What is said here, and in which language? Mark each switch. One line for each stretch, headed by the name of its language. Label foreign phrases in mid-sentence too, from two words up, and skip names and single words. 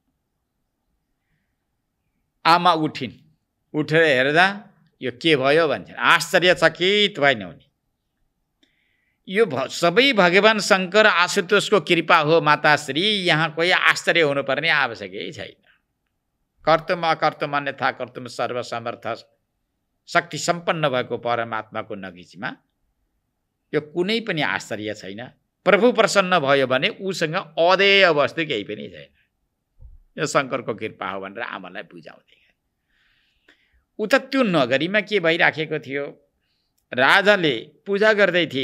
Nepali: आमा उठिन्। उठेर हेर्दा यो के भयो भन्छन्। आश्चर्यचकित भएन उनी। यो सबै भगवान शङ्कर आशुतोषको कृपा हो माताश्री, यहाँ कोही आश्चर्य हुनुपर्ने आवश्यकै छैन।
Sanskrit: कर्तुम अकर्तुम अन्यथा कर्तुम
Nepali: सर्वसमर्थ शक्ति सम्पन्न भएको परमात्माको नजिकमा यो कुनै पनि आश्चर्य छैन। प्रभु प्रसन्न भयो भने उसँग अदेय वस्तु केही पनि छैन। यो शङ्करको कृपा हो भनेर आमालाई बुझाउँदै गए। उता त्यो नगरीमा के भइराखेको थियो, राजाले पूजा गर्दै थिए।